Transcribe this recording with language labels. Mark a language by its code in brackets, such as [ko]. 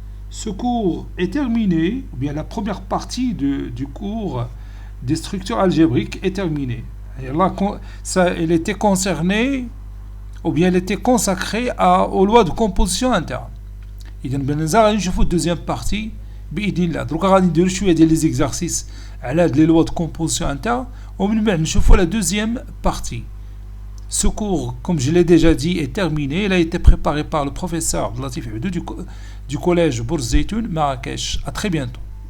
[fr] Ce cours est terminé, ou bien la première partie du cours des structures algébriques est terminée. Et là, elle était concernée, ou bien elle était consacrée aux lois de composition interne. [ar] إذا بالنظر غادي نشوفوا الدوزيام بارتي بإذن الله. دروك غادي نديرو شوية ديال لي زيكزارسيس على هاد لي لوا دو كومبوزيسيون انترن ومن بعد نشوفوا [fr] la deuxième partie. Ce cours, comme je l'ai déjà dit, est terminé. Il a été préparé par le professeur Latif Abdou du collège Bourz Zeytoun, Marrakech. À très bientôt.